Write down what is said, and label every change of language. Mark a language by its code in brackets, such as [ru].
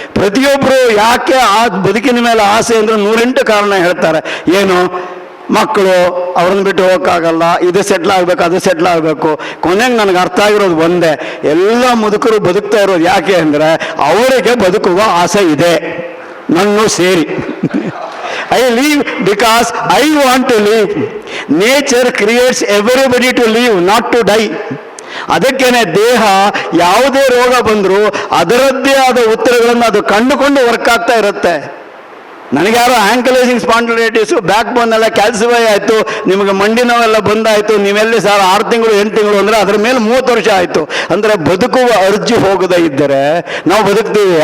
[kn] ಪ್ರತಿಯೊಬ್ಬರು ಯಾಕೆ ಆ ಬದುಕಿನ ಮೇಲೆ ಆಸೆ ಅಂದರೆ 108 ಕಾರಣ ಹೇಳ್ತಾರೆ. ಏನು, ಮಕ್ಕಳು, ಅವ್ರನ್ನ ಬಿಟ್ಟು ಹೋಗೋಕ್ಕಾಗಲ್ಲ, ಇದು ಸೆಟ್ಲ್ ಆಗಬೇಕು, ಅದು ಸೆಟ್ಲ್ ಆಗಬೇಕು. ಕೊನೆಗೆ ನನಗೆ ಅರ್ಥ ಆಗಿರೋದು ಒಂದೇ, ಎಲ್ಲ ಮುದುಕರು ಬದುಕ್ತಾ ಇರೋದು ಯಾಕೆ ಅಂದರೆ ಅವರಿಗೆ ಬದುಕುವ ಆಸೆ ಇದೆ, ನನ್ನೂ ಸೇರಿ. [en] I live because I want to live. Nature creates everybody to live, not to die. [kn] ಅದಕ್ಕೇನೆ ದೇಹ ಯಾವುದೇ ರೋಗ ಬಂದರೂ ಅದರದ್ದೇ ಆದ ಉತ್ತರಗಳನ್ನು ಅದು ಕಂಡುಕೊಂಡು ವರ್ಕ್ ಆಗ್ತಾ ಇರುತ್ತೆ. ನನಗೆ ಯಾರೋ ಆಂಕಲೈಸಿಂಗ್ ಸ್ಪಾಂಡಿಲೈಟಿಸು, ಬ್ಯಾಕ್ ಬೋನ್ ಎಲ್ಲ ಕ್ಯಾಲ್ಸಿಫೈ ಆಯಿತು, ನಿಮಗೆ ಮಂಡಿ ನೋವೆಲ್ಲ ಬಂದಾಯಿತು, ನೀವೆಲ್ಲಿ ಸರ್ 6 ತಿಂಗಳು 8 ತಿಂಗಳು ಅಂದರೆ ಅದರ ಮೇಲೆ 30 ವರ್ಷ ಆಯಿತು ಅಂದರೆ ಬದುಕುವ ಅರ್ಜಿ ಹೋಗದೇ ಇದ್ದರೆ ನಾವು ಬದುಕ್ತೀವಿ.